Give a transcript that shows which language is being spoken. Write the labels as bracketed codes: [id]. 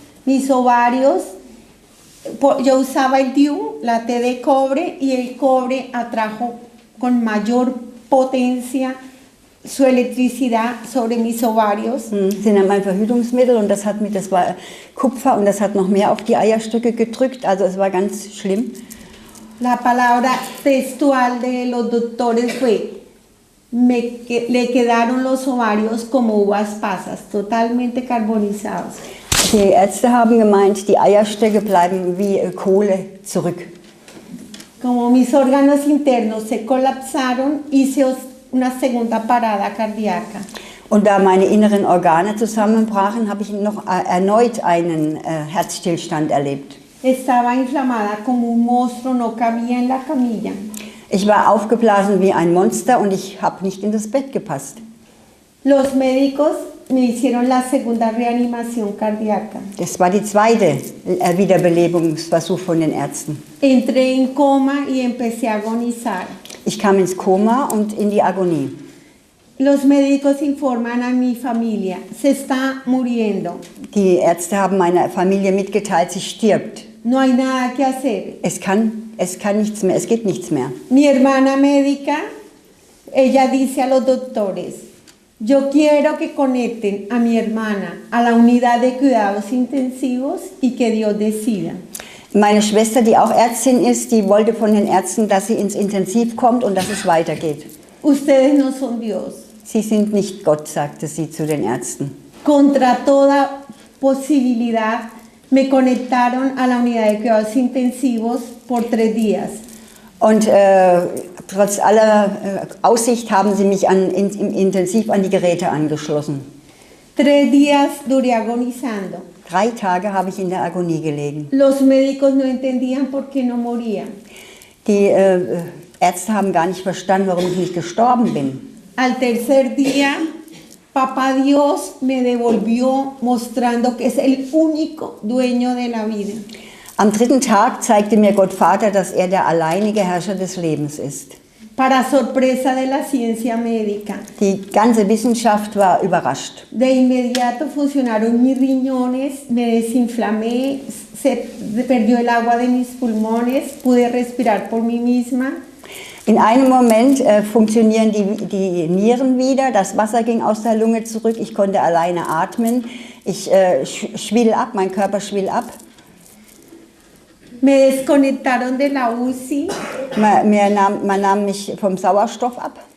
[es] Mis ovarios, yo usaba el DIU, la T de cobre, y el cobre atrajo con mayor potencia su electricidad sobre mis ovarios. [de] Sie nahm ein Verhütungsmittel und das war Kupfer und das hat noch mehr auf die Eierstöcke gedrückt. Also es war ganz schlimm. [es] La palabra textual de los doctores fue: le quedaron los ovarios como uvas pasas, totalmente carbonizados. [de] Die Ärzte haben gemeint, die Eierstöcke bleiben wie Kohle zurück. [es] Como mis órganos internos se colapsaron, hice una segunda parada cardíaca. [de] Und da meine inneren Organe zusammenbrachen, habe ich noch erneut einen Herzstillstand erlebt. [es] Estaba inflamada como un monstruo, no cabía en la camilla. [de] Ich war aufgeblasen wie ein Monster und ich habe nicht in das Bett gepasst. [es] Los médicos me hicieron la segunda reanimación cardíaca. [de] Das war die zweite Wiederbelebungsversuch von den Ärzten. [es] Entré en coma y empecé a agonizar. [de] Ich kam ins Koma und in die Agonie. [es] Los médicos informan a mi familia, se está muriendo. [de] Die Ärzte haben meiner Familie mitgeteilt, sie stirbt. [es] No hay nada que hacer. [de] Es kann nichts mehr, es geht nichts mehr. [es] Mi hermana médica, ella dice a los doctores: yo quiero que conecten a mi hermana a la unidad de cuidados intensivos y que Dios decida. [de] Meine Schwester, die auch Ärztin ist, die wollte von den Ärzten, dass sie ins Intensiv kommt und dass es weitergeht. [es] Ustedes no son Dios. [de] Sie sind nicht Gott, sagte sie zu den Ärzten. [es] Contra toda posibilidad me conectaron a la unidad de cuidados intensivos por 3 días. [de] Und trotz aller Aussicht haben sie mich im Intensiv an die Geräte angeschlossen. [es] 3 días duré agonizando. [de] 3 Tage habe ich in der Agonie gelegen. [es] Los médicos no entendían por qué no moría. [de] Die Ärzte haben gar nicht verstanden, warum ich nicht gestorben bin. [es] Al tercer día, Papá Dios me devolvió mostrando que es el único dueño de la vida. [de] Am dritten Tag zeigte mir Gott Vater, dass er der alleinige Herrscher des Lebens ist. [es] Para sorpresa de la ciencia médica. [de] Die ganze Wissenschaft war überrascht. [es] De inmediato funcionaron mis riñones, me desinflamé, se perdió el agua de mis pulmones, pude respirar por mí misma. [de] In einem Moment funktionieren die Nieren wieder, das Wasser ging aus der Lunge zurück, ich konnte alleine atmen, ich schwill ab, mein Körper schwill ab. [es] Me desconectaron de la UCI, [de] Man nahm mich vom Sauerstoff ab